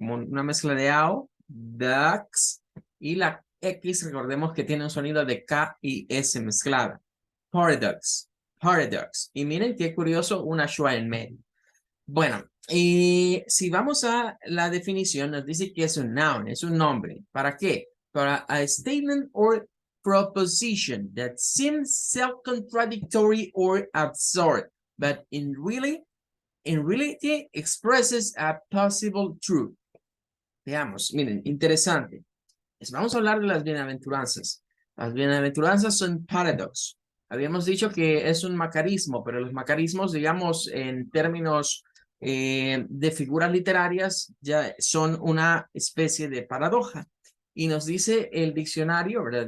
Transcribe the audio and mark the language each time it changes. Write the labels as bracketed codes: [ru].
[es] Como una mezcla de A-O, DAX. Y la X, recordemos que tiene un sonido de K y S mezclada. Paradox, paradox. Y miren qué curioso, una schwa en medio. Bueno, y si vamos a la definición, nos dice que es un noun, es un nombre. ¿Para qué? [en] Para a statement or proposition that seems self-contradictory or absurd, but in reality expresses a possible truth. [es] Veamos, miren, interesante. Vamos a hablar de las bienaventuranzas. Las bienaventuranzas son paradox. Habíamos dicho que es un macarismo, pero los macarismos, digamos, en términos de figuras literarias, ya son una especie de paradoja. Y nos dice el diccionario, ¿verdad?